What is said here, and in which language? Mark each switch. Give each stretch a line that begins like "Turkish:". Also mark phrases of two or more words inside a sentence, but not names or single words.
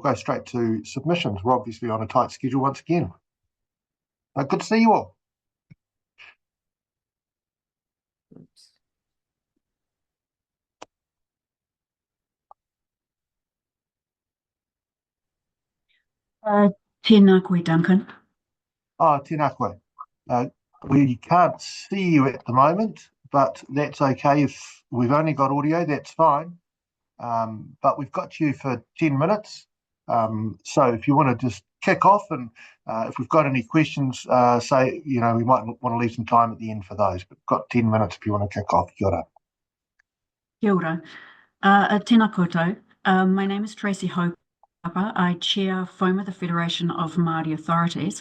English: go straight to submissions. We're obviously on a tight schedule once again. Good to see you all.
Māori: Tēnā koe, Duncan. Tēnā koe.
English: We can't see you at the moment, but that's okay. If we've only got audio, that's fine. But we've got you for 10 minutes. So if you want to just kick off, and if we've got any questions, say, we might want to leave some time at the end for those, but we've got 10 minutes if you want to kick off.
Māori: Kia ora. Kia ora. Tēnā koutou.
English: My name is Tracy Hope. I chair FOMA, the Federation of Māori Authorities.